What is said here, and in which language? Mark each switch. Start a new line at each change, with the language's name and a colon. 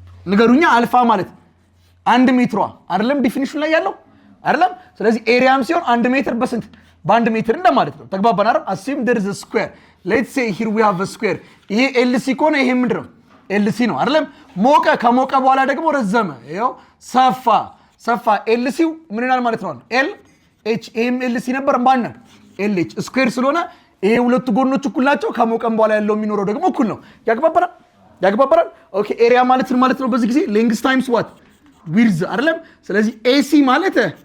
Amharic: ንገሩኛ አልፋ ማለት 1 ሜትሯ አይደለም ዲፊኒሽን ላይ ያለው አይደለም? ስለዚህ ኤሪያም ሲሆን 1 ሜትር በስንት? በ1 ሜትር እንደማለት ነው። ተግባባን አይደል?
English: assume there is a square. let's say here we have a square.
Amharic: ይሄ LC ከሆነ ይሄ ምንድን ነው? LC ነው አይደለም? ከሞቀ በኋላ ደግሞ ረዘመ፣ ይኸው ሰፋ። LCው ምን ይላል ማለት ነው? L H M LC ነበር ማን ነው? ኤልኤች ስኩዌር ስለሆነ ይሄ ሁለቱ ጎኖች እኩል ናቸው ከሞቀም በኋላ ያለው የሚኖረው ደግሞ እኩል ነው ያግባባራል ኦኬ ኤሪያ ማለት ምን ማለት ነው በዚህ ጊዜ
English: ሌንግዝ ታይምስ ዋት ዊድዝ
Amharic: አይደለም ስለዚህ ኤሲ ማለት